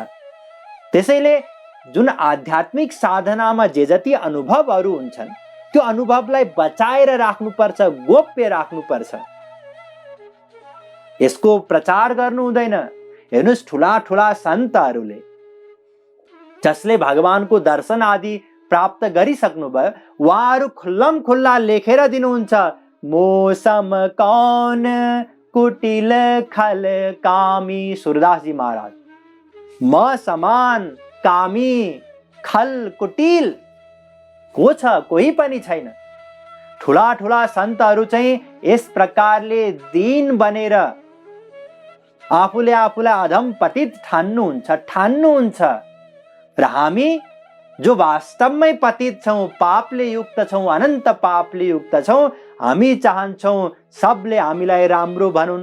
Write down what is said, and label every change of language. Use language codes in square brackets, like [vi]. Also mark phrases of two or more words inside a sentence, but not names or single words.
[ne] त्यसैले जुन आध्यात्मिक साधनामा जे जति अनुभवहरू हुन्छन् त्यो अनुभवलाई बचाएर राख्नुपर्छ, गोप्य राख्नुपर्छ। यसको प्रचार गर्नु हुँदैन। हेर्नुस्, ठुला ठुला सन्तहरूले जसले भगवानको दर्शन आदि प्राप्त गरिसक्नुभयो, उहाँहरू खुल्लम खुल्ला लेखेर दिनुहुन्छ, [bra] मौसम कौन कुटिल खल कामी। [ne] सूरदास जी महाराज, म समान कामी खल कुटिल को छ? कोही पनि छैन। ठुला ठुला सन्तहरू चाहिँ यस प्रकारले दीन बनेर आफूले आफूलाई अधम पतित ठान्नुहुन्छ। र हामी जो वास्तवमै पतित छौं, पापले युक्त छौं, अनन्त पापले युक्त छौं, हामी चाहन्छौं सबले हामीलाई राम्रो भनुन्।